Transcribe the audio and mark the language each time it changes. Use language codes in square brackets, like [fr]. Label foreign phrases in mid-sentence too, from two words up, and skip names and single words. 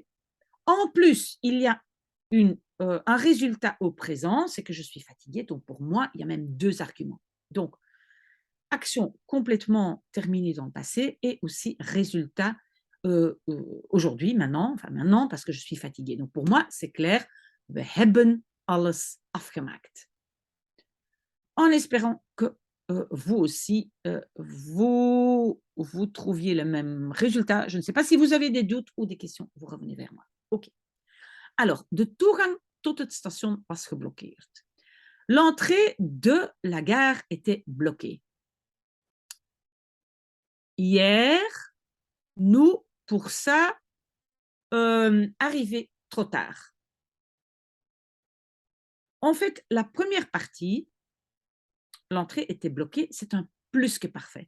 [fr] En plus, il y a un résultat au présent, c'est que je suis fatiguée. Donc, pour moi, il y a même 2 arguments. Donc, action complètement terminée dans le passé et aussi résultat aujourd'hui, maintenant, parce que je suis fatiguée. Donc, pour moi, c'est clair, [nl] we hebben alles afgemaakt. [fr] En espérant que vous aussi, vous trouviez le même résultat. Je ne sais pas si vous avez des doutes ou des questions, vous revenez vers moi. OK. Alors, [nl] de toegang tot het station was geblokkeerd. [fr] L'entrée de la gare était bloquée. Hier, nous, pour ça, arrivés trop tard. En fait, la première partie, l'entrée était bloquée, c'est un plus que parfait.